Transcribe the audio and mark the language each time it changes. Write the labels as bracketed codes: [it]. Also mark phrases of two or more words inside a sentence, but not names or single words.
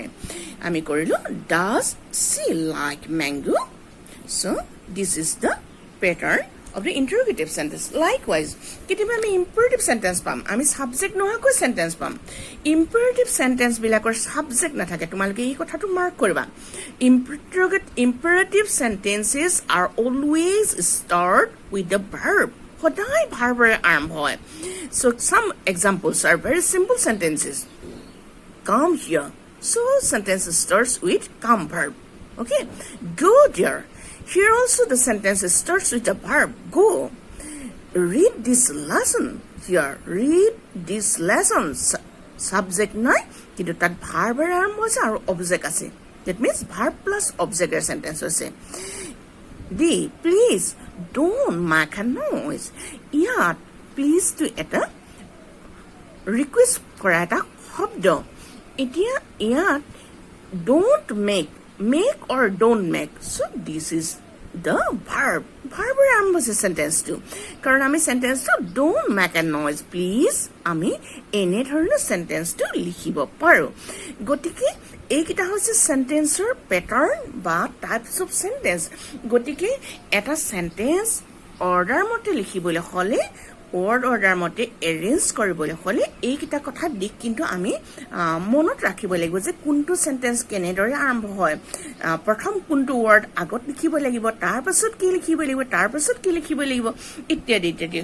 [as] আমি কৰিলো [en] does she like mango. So this is the pattern of the interrogative sentence. Likewise, [as] কেতিয়াবা আমি [en] imperative sentence [as] পাম, আমি subject নোহোৱাকৈ sentence পাম. [en] imperative sentence [as] বিলাকৰ subject নাথাকে, তোমালোকে এই কথাটো মাৰ্ক কৰিবা. [en] imperative sentences are always start with the verb. [as] সদায় ভাৰ্বৰে আৰম্ভ হয়. [en] So some examples are very simple sentences. Come here. So sentence starts with come verb. Okay. Go there. Here also the sentence starts with the verb go. Read this lesson. Here, read this lesson. [as] Subject নাই, কিন্তু তাত ভাৰ্বৰে আৰম্ভ হৈছে আৰু অবজেক্ট আছে. [en] That means verb plus object er sentence হৈছে. D, please don't make a noise. [as] ইয়াত [en] please to [as] এটা ৰিকুৱেষ্ট কৰা এটা শব্দ. [en] এতিয়া ইয়াত don't make or don't make. So this is the verb. [as] ভাৰ্বৰে আৰম্ভ হৈছে সেন্টেন্সটো, কাৰণ আমি সেন্টেন্সটো [en] don't make a noise please [as] আমি এনে ধৰণৰ সেন্টেন্সটো লিখিব পাৰো. গতিকে এইকেইটা হৈছে সেন্টেন্সৰ পেটাৰ্ণ বা [en] types of sentence. [as] গতিকে এটা [en] sentence order [as] মতে লিখিবলৈ হ'লে, [en] word order [as] মতে এৰেঞ্জ কৰিবলৈ হ'লে এইকেইটা কথা দিক কিন্তু আমি মনত ৰাখিব লাগিব যে কোনটো সেন্টেন্স কেনেদৰে আৰম্ভ হয়, প্ৰথম কোনটো ৱৰ্ড আগত লিখিব লাগিব, তাৰ পাছত কি লিখিব লাগিব, তাৰ পাছত কি লিখিব লাগিব ইত্যাদি ইত্যাদি.